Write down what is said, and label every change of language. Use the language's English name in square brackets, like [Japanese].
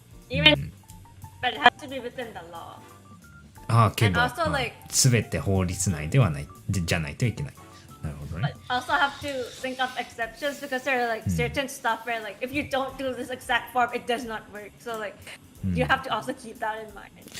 [English] Even, but it has to be within the law. [Japanese] けど、 [English] And also, like, [Japanese] 全て法律内ではない、じゃないといけない。なるほどね。 [English] But also have to think of exceptions because there are like certain stuff where like if you don't do this exact form, it does not work. So like you have to also keep that in mind.